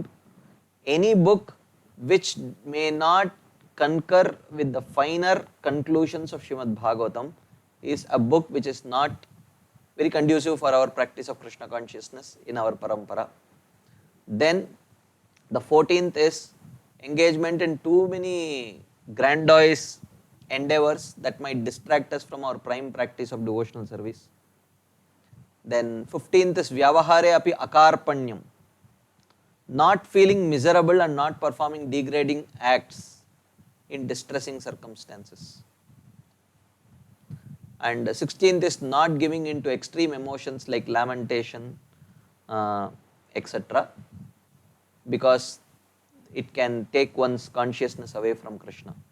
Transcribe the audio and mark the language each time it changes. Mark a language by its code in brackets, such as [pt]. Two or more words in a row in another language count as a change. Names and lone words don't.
[en] Any book which may not concur with the finer conclusions of Srimad Bhagavatam is a book which is not very conducive for our practice of Krishna consciousness in our parampara. Then the 14th is engagement in too many grandiose endeavors that might distract us from our prime practice of devotional service. Then 15th is [sa] Vyavahare api akarpanyam, [en] not feeling miserable and not performing degrading acts in distressing circumstances. And 16th is not giving into extreme emotions like lamentation, etc., because it can take one's consciousness away from Krishna.